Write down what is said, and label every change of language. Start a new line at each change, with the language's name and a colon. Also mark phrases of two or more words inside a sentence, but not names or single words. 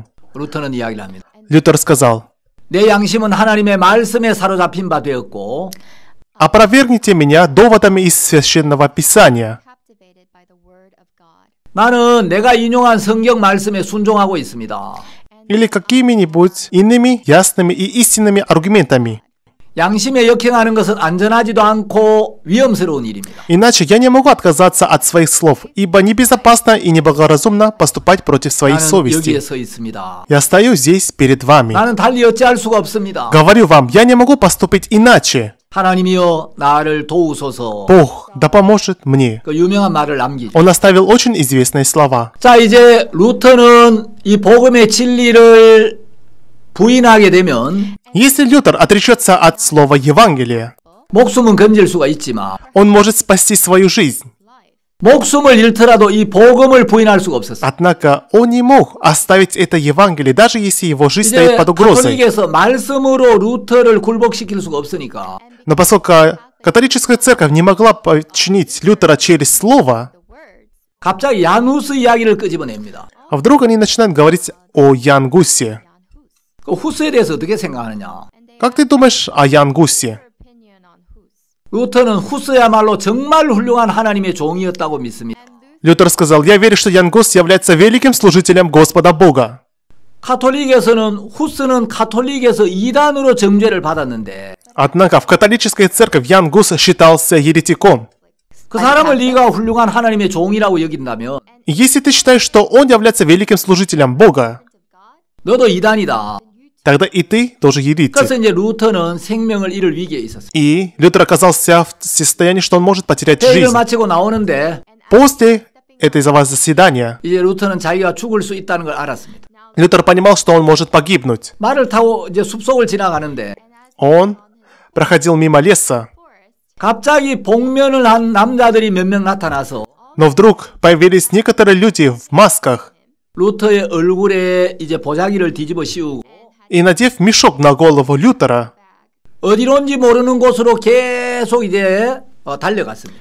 Korean: 루터는 이야기를 합니다.
Russian: Лютер сказал:
Korean: 내 양심은 하나님의 말씀에 사로잡힌 바 되었고
Russian: «Опровергните меня доводами из Священного Писания».
Korean: 나는 내가 인용한 성경 말씀에 순종하고 있습니다.
Russian: Или какими-нибудь иными ясными и истинными аргументами.
Korean: 양심에 역행하는 것은 안전하지도 않고 위험스러운 일입니다.
Russian: Иначе я не могу отказаться от своих слов, ибо небезопасно и неблагоразумно поступать против своей
Korean: 나는
Russian: совести.
Korean: 여기에 서 있습니다.
Russian: Я стою здесь перед вами.
Korean: 나는 달리 어찌할 수가 없습니다.
Russian: Говорю вам, я не могу поступить иначе.
Korean: 하나님이여 나를 도우소서.
Russian: Бог да поможет мне.
Korean: 그 유명한 말을 남기죠.
Russian: Он оставил очень известные слова.
Korean: 자, 이제 루터는 이 복음의 진리를 부인하게 되면
Russian: Если Лютер отречется от слова Евангелия,
Korean: 목숨은 건질 수가 있지만
Russian: он может спасти свою жизнь.
Korean: 목숨을 잃더라도 이 복음을 부인할 수가 없었어요.
Russian: Однако он не мог оставить это Евангелие, даже если его жизнь
Korean: 이제
Russian: стоит под угрозой.
Korean: 가톨릭에서 말씀으로 루터를 굴복시킬 수가 없으니까
Russian: Но поскольку католическая церковь не могла подчинить Лютера через слово,
Korean: 갑자기 야누스 이야기를 끄집어냅니다.
Russian: вдруг они начинают говорить о Ян Гуссе.
Korean: 그 후스에 대해서 어떻게 생각하느냐?
Russian: Как ты думаешь о Ян Гуссе?
Korean: 루터는 후스야말로 정말 훌륭한 하나님의 종이었다고 믿습니다.
Russian: Лютер сказал: «Я верю, что Ян Гусс является великим служителем Господа Бога».
Korean: 카톨릭에서는 후스는 카톨릭에서 이단으로 정죄를 받았는데
Russian: Однако в католической церкви Ян Гусс считался еретиком.
Korean: 그 사람을 네가 훌륭한 하나님의 종이라고 여긴다면
Russian: И если ты считаешь, что он является великим служителем Бога,
Korean: 너도 이단이다.
Russian: тогда и ты тоже еретик.
Korean: 그래서 이제 루터는 생명을 잃을 위기에 있었어요.
Russian: И Лютер оказался в состоянии, что он может потерять
Korean: 회의를
Russian: жизнь.
Korean: 마치고 나오는데
Russian: После этого заседания
Korean: 이제 루터는 자기가 죽을 수 있다는 걸 알았습니다.
Russian: Лютер понимал, что он может погибнуть.
Korean: 말을 타고 이제 숲속을 지나가는데
Russian: Он проходил мимо леса,
Korean: 갑자기 복면을 한 남자들이 몇 명 나타나서
Russian: но вдруг появились некоторые люди в масках
Korean: 루터의 얼굴에 이제 보자기를 뒤집어 씌우고
Russian: и, надев мешок на голову Лютера,
Korean: 어디론지 모르는 곳으로 계속 이제 달려갔습니다.